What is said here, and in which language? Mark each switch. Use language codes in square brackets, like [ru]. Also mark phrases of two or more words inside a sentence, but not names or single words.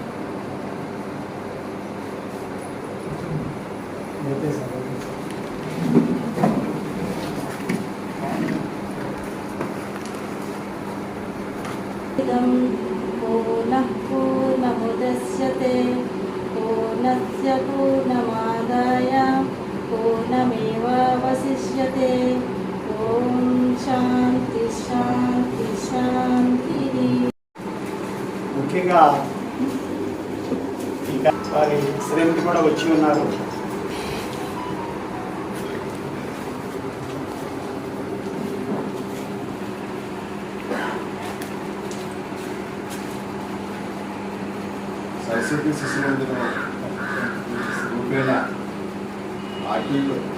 [sa] पूर्णः पूर्णमुदच्यते पूर्णस्य पूर्णमादाय पूर्णमेवावशिष्यते। ओम शांति शांति शांति। [te] ముఖ్యంగా ఇంకా వారి శ్రీమతి కూడా వచ్చి ఉన్నారు. సరస్వతి శిశు మందిరం రూపేణ ఆర్టీలో